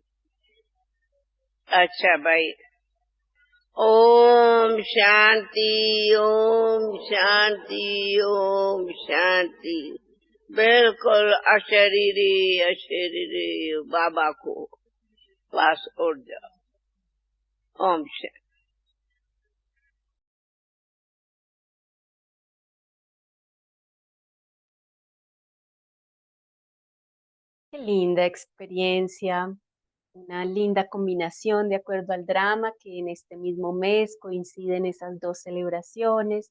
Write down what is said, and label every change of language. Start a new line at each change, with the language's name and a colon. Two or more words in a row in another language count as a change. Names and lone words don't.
Hindi: अच्छा भाई, ओम शांति, ओम शांति, ओम शांति। बिल्कुल अशरीरी अशरीरी बाबा को पास उड़ जाओ। ओम शांति।
Spanish: Qué linda experiencia, una linda combinación de acuerdo al drama que en este mismo mes coinciden esas dos celebraciones.